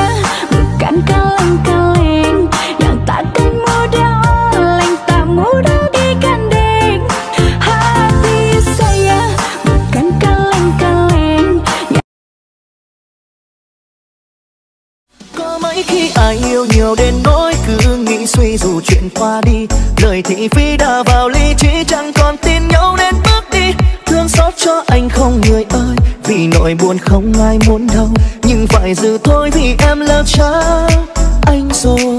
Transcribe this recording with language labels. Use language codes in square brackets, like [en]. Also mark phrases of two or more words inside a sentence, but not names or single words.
[id] bukan kaleng-kaleng yang takkan mudah oleng, tak mudah digandeng. Hati saya bukan kaleng-kaleng. [vi] Có mấy khi ai yêu nhiều đến nỗi cứ nghĩ suy dù chuyện qua đi, lời thị phi đã vào lý trí chẳng còn tin nhau nên bước đi. Thương xót cho anh không người ơi, vì nỗi buồn không ai muốn đâu, nhưng phải giữ thôi vì em lỡ trao anh rồi.